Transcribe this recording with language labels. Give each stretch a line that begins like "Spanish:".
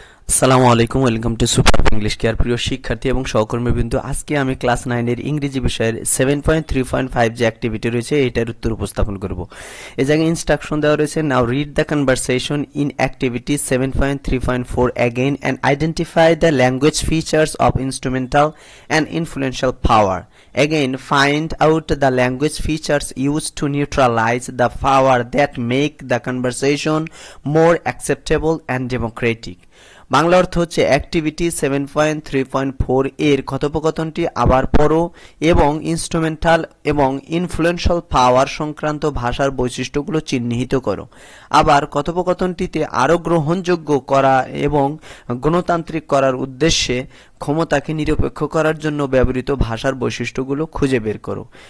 Bangla: আসসালামু আলাইকুম,
English: Welcome to Super English Care.
Bangla: প্রিয় শিক্ষার্থী এবং সহকর্মীবৃন্দ, আজকে আমি ক্লাস 9 এর ইংরেজি বিষয়ের 7.3.5 যে অ্যাক্টিভিটি রয়েছে এটার উত্তর উপস্থাপন করব। এই জায়গায় ইনস্ট্রাকশন দেওয়া রয়েছে,
English: Now read the conversation in activity 7.3.4 again and identify the language features of instrumental and influential power. Again, find out the language features used to neutralize the power that make the conversation more acceptable and democratic.
Bangla: Bangla অর্থ হচ্ছে activity 7.3.4 এর কথোপকথনটি আবার পড়ো এবং instrumental এবং influential পাওয়ার সংক্রান্ত ভাষার বৈশিষ্ট্যগুলো চিহ্নিত করো। আবার কথোপকথনটিতে আরও গ্রহণযোগ্য করা এবং গণতান্ত্রিক করার উদ্দেশ্যে ক্ষমতাকে নিরপেক্ষ করার জন্য ব্যবহৃত ভাষার বৈশিষ্ট্যগুলো খুঁজে বের করো।